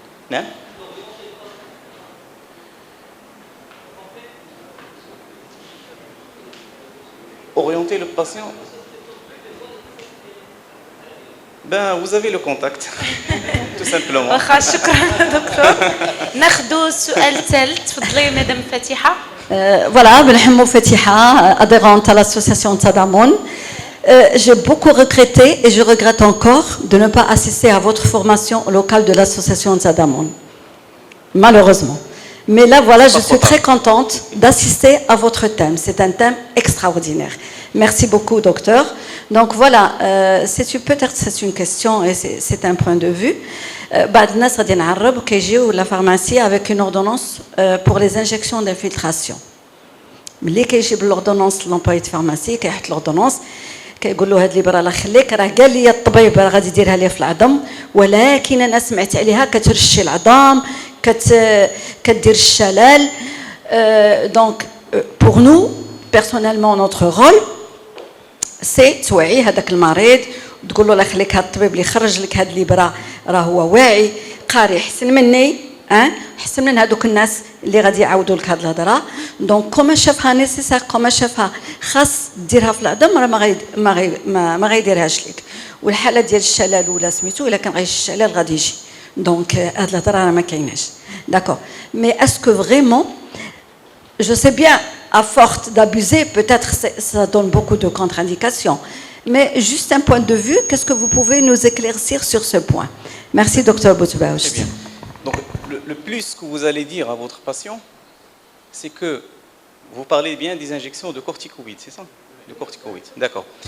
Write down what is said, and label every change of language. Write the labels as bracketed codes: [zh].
[fr] Non ? Orienter le patient. Ben, vous avez le contact, tout simplement. [ar] واخا شكرا دكتور. ناخذوا السؤال الثالث تفضلي مدام فاتحه. [fr] Voilà, بنحمو فاتحة, adhérente à l'association Tzadamon. J'ai beaucoup regretté et je regrette encore de ne pas assister à votre formation locale de l'association Tzadamon. Malheureusement. Mais là, voilà, je suis très contente d'assister à votre thème. C'est un thème extraordinaire. Merci beaucoup, docteur. Donc voilà, peut-être c'est une question et c'est un point de vue. [ar] بعد الناس غادي نعرب كيجيو لا فارماسي [fr] avec une ordonnance pour les injections d'infiltration. [ar] ملي كيجيب l'ordonnance l'employé de pharmacie كيحط l'ordonnance كيقول له هاد الابره الله يخليك راه قال لي الطبيب راه غادي يديرها لي في العظم ولكن انا سمعت عليها كترشي العظام كدير الشلل. [fr] Donc pour nous personnellement notre rôle c'est [ar] توعي هذاك المريض وتقول له الله يخليك هاد الطبيب اللي خرج لك هاد الابره راه هو واعي قاري احسن مني احسن من هذوك الناس اللي غادي يعاودوا لك هاد الهضره. دونك كما شافها نيسيسير كما شافها خاص ديرها في العظم راه ما غيديرهاش لك. والحاله ديال الشلل ولا سميتو الا كان غيجي الشلل غادي يجي. دونك هاد الهضره راه ما كايناش. [fr] داكور مي اسكو فريمون je sais bien à force d'abuser peut-être ça donne beaucoup de contre-indications. Mais juste un point de vue, qu'est-ce que vous pouvez nous éclaircir sur ce point? Merci, Dr Boutbauch. Très bien. Donc, le plus que vous allez dire à votre patient, c'est que vous parlez bien des injections de corticoïdes, c'est ça? De corticoïdes, d'accord.